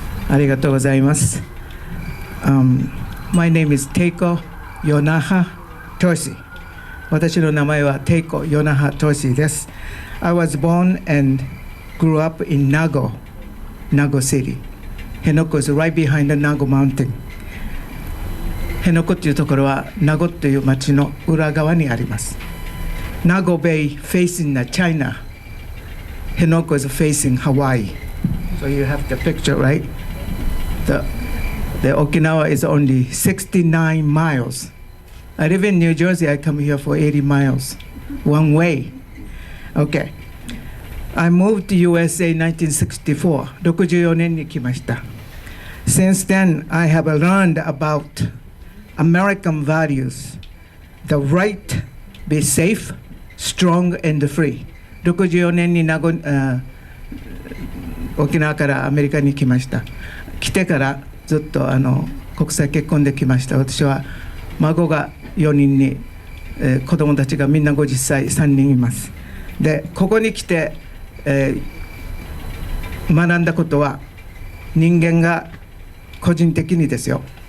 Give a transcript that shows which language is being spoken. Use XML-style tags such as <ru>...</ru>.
<ja>ありがとうございます。</ja> <en>My name is Teiko Yonaha Toshi.</en> <ja>私の名前は Teiko Yonaha Toshi です。</ja> <en>I was born and grew up in Nago City. Henoko is right behind the Nago Mountain.</en> <ja>辺野古というところは名護という町の裏側にあります。</ja> <en>Nago Bay facing China. Henoko is facing Hawaii. So you have the picture, right? The Okinawa is only 69 miles. I live in New Jersey. I come here for 80 miles, one way. Okay. I moved to USA in 1964.</en> <ja>64年に来ました。</ja> <en>Since then, I have learned about American values, the right, be safe, strong and free.</en> <ja>64年に沖縄からアメリカに来ました。来てからずっと国際結婚できました。私は孫が4人に、子供たちがみんな50歳3人います。で、ここに来て、学んだことは人間が個人的にですよ。</ja>